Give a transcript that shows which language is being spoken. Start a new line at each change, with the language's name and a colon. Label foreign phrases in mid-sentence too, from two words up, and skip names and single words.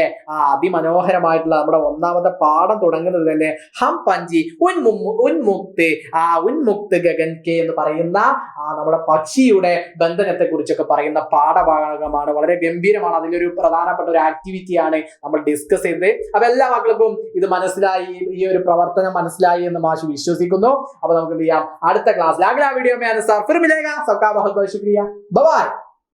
Malayalam: അതിമനോഹരമായിട്ടുള്ള നമ്മുടെ ഒന്നാമത്തെ പാഠം തുടങ്ങുന്നത് തന്നെ
Hindi: हम पंछी उन्मुक्त गगन के
Malayalam: എന്ന് പറയുന്ന നമ്മുടെ പക്ഷിയുടെ ബന്ധനത്തെ കുറിച്ചൊക്കെ പറയുന്ന പാഠഭാഗമാണ്. വളരെ ഗംഭീരമാണ്. അതിലൊരു പ്രധാനപ്പെട്ട ഒരു ആക്ടിവിറ്റിയാണ് നമ്മൾ ഡിസ്കസ് ചെയ്തത്. അപ്പൊ എല്ലാ മക്കൾക്കും ഇത് മനസ്സിലായി, ഈ ഒരു പ്രവർത്തനം മനസ്സിലായി എന്ന് മാഷ് വിശ്വസിക്കുന്നു. അപ്പൊ നമുക്ക് എന്ത് ചെയ്യാം, അടുത്ത ക്ലാസ്സിൽ
Hindi: अग्ला वीडियो में अनुसार फिर मिलेगा. सबका बहुत बहुत शुक्रिया.
English: bye bye.